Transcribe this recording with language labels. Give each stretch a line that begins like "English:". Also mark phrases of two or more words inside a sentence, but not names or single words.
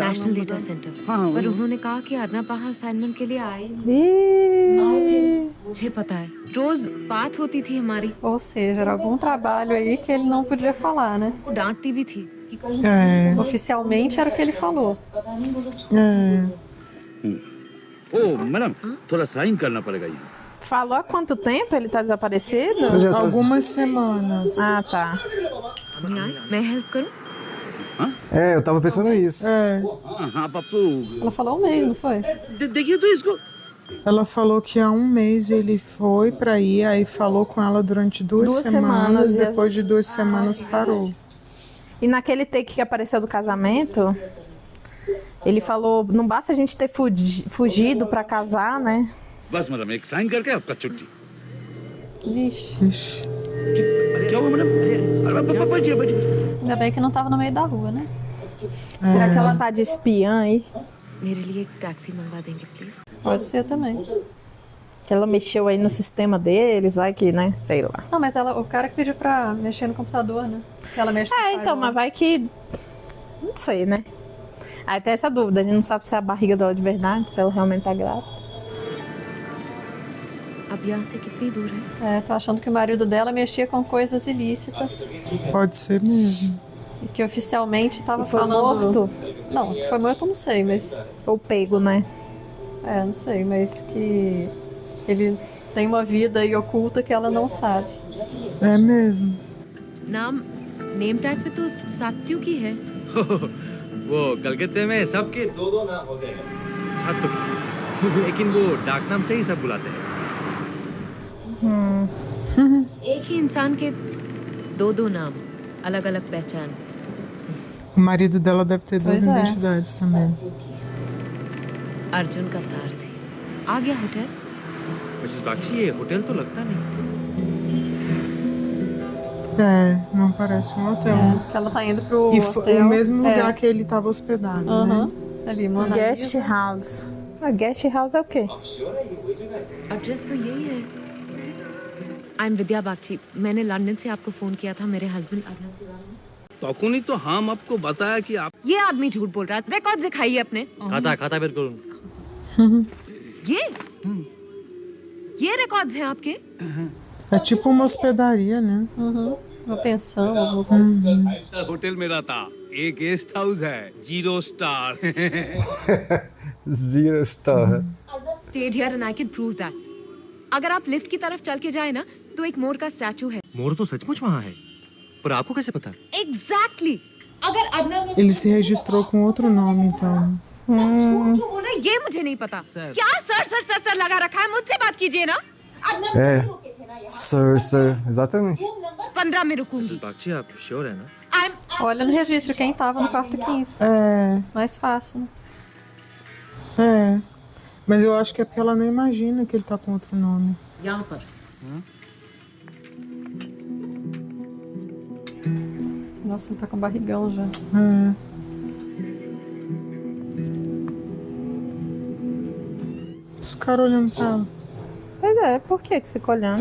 Hindi: नेशनल नाम डेटा था? सेंटर हाँ पर उन्होंने कहा कि अर्नब वहाँ असाइनमेंट के लिए आए
Portuguese: Ih,
Hindi: मुझे पता है रोज बात होती थी हमारी
Portuguese: Ou seja, era algum trabalho aí que ele não podia falar, né?
Hindi: वो डांटती भी थी कि
Portuguese: É, Oficialmente era o que ele falou. é.
Hindi: ओ मैडम थोड़ा साइन करना पड़ेगा ये
Portuguese: falou há quanto tempo ele tá desaparecido? Eu já trouxe- Algumas semanas. Ah, tá.
Hindi: नहीं आए मैं हेल्प करूँ
Portuguese: É, eu tava pensando nisso. É.
Hindi: हाँ आप तो
Portuguese: Ela falou um mês, não foi?
Hindi: देखिए तो इसको
Portuguese: Ela falou que há 1 mês ele foi pra ir, aí falou com ela durante 2 2 semanas, semanas, e depois de 2 semanas parou. E naquele take que apareceu do casamento, ele falou, não basta a gente ter fugido pra casar, né?
Hindi: बस मैडम एक साइन करके आपका छुट्टी
Portuguese: Vixe. Ixi.
Hindi: क्या हुआ मैडम अरे बैठिए बैठिए
Portuguese: Ainda bem que não tava no meio da rua, né? Será que ela tá de espiã aí?
Hindi: मेरे लिए एक टैक्सी मंगवा देंगे प्लीज
Portuguese: Pode ser também. Que ela mexeu aí no sistema deles, vai que, né? Sei lá. Não, mas ela, o cara que pediu pra mexer no computador, né? Que ela mexe no É, então, mas firewall. vai que... Não sei, né? Aí tem essa dúvida, a gente não sabe se é a barriga dela de verdade, se ela realmente tá grávida.
Hindi: अब यहाँ से कितनी दूर है
Portuguese: É, tô achando que o marido dela mexia com coisas ilícitas Pode ser mesmo. e que oficialmente tava Foi falando... morto? Não, foi morto eu não sei, mas... Ou pego, né? É, não sei, mas que ele tem uma vida aí oculta que ela não sabe. É mesmo.
Hindi: नाम
English: name tag
Hindi: पे तो सात्विकी है। वो कलकत्ते में सबके दो नाम होते हैं सात्विक, लेकिन वो डाक नाम से ही सब बुलाते हैं। एक ही इंसान के दो नाम, अलग अलग पहचान।
Portuguese: O marido dela deve ter duas Pois é. identidades também.
Hindi: अर्जुन का सारथी आ गया होटल। मिसेस बागची, ये होटल तो लगता नहीं।
Portuguese: Não parece um hotel. Que ela tá indo pro E foi hotel. o mesmo lugar que ele estava hospedado, né? Ali, Mona Guest Lisa. House. A Guest House é o quê?
Hindi: एड्रेस तो यही है।
English: I am
Hindi: विद्या बागची। मैंने लंदन से आपको फोन किया था। मेरे हस्बैंड तकुनी तो हम आपको बताया कि आप ये आदमी झूठ बोल रहा है। रिकॉर्ड दिखाइए अपने। खाता बेर करूँ। ये रिकॉर्ड्स हैं आपके?
Portuguese: É tipo uma hospedaria, né? Uma pensão, alguma coisa.
Hindi: होटल मेरा था, एक
English: guest house
Hindi: है, 0 स्टार।
English: Zero star. Stayed here and I can prove that.
Hindi: अगर आप लिफ्ट की तरफ चल के जाए ना, तो एक मोर का स्टैचू है। मोर तो सचमुच वहाँ है, पर आपको कैसे पता? Exactly. अगर अबना
Portuguese: Ele se registrou com outro nome, então.
Hindi: क्यों बोल रहे हैं, ये मुझे नहीं पता। क्या सर लगा रखा है? मुझसे बात कीजिए ना।
Portuguese: Sir, exatamente.
Hindi: 15 में रुकूंगी। मिसेस बागची, आप श्योर है ना?
Portuguese: Olha no registro quem tava no quarto 15. Mais fácil, né? Mas eu acho que é porque ela não imagina que ele tá com outro nome.
Hindi: यहाँ पर।
Portuguese: Nossa, ele tá com barrigão já. Os caras olhando pra ela. Pois é, por que fica olhando?